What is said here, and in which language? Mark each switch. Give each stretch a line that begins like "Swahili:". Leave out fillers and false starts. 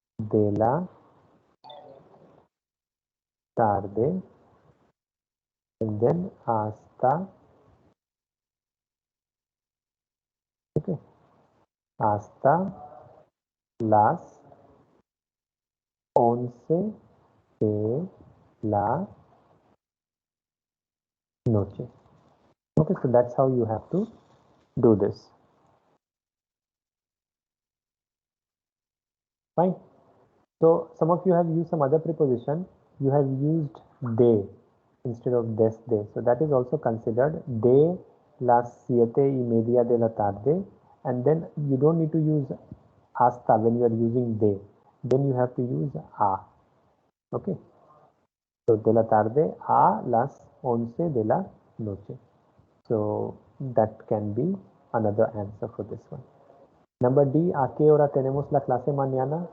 Spanish: de la tarde,
English: and then
Spanish: hasta, okay, hasta las 11 de la noche.
English: Okay, so that's how you have to do this. Fine. So some of you have used some other preposition. You have used de instead of desde. So that is also considered
Spanish: de las 7:30 de la tarde.
English: And then you don't need to use hasta when you are using de. Then you have to use a. Okay. So
Spanish: de la tarde a las 11 de la noche.
English: So that can be another answer for this one.
Spanish: Number D, ¿a qué hora tenemos la clase mañana?